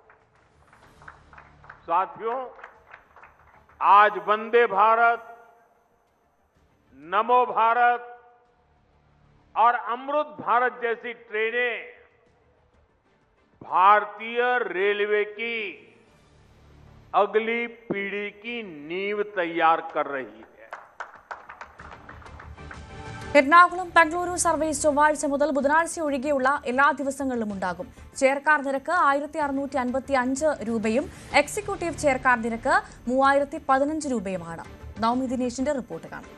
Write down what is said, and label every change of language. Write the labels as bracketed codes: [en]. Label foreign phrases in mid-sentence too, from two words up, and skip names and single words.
[hi] साथियों, आज वंदे भारत, नमो भारत और अमृत भारत जैसी ट्रेनें भारतीय रेलवे की अगली पीढ़ी की नींव तैयार कर रही है। [ml] എറണാകുളം ബംഗളൂരു സർവീസ് ചൊവ്വാഴ്ച മുതൽ ബുധനാഴ്ച ഒഴികെയുള്ള എല്ലാ ദിവസങ്ങളിലും ഉണ്ടാകും. ചെയർകാർ നിരക്ക് 1655 രൂപയും എക്സിക്യൂട്ടീവ് ചെയർകാർ നിരക്ക് 3015 രൂപയുമാണ്. നവമി ദിനേശിന്റെ റിപ്പോർട്ട് കാണാം.